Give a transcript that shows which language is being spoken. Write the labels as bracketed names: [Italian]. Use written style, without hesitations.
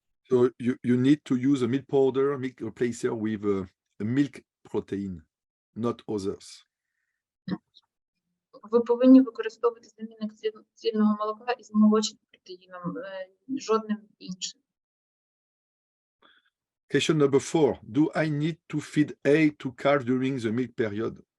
[English] So you need to use a milk powder, milk replacer with a milk protein, not others. [Ukrainian] Ви повинні використовувати замінник цільного молока із молочним протеїном, жодним іншим. [English] Question number 4. Do I need to feed hay to calf during the milk period?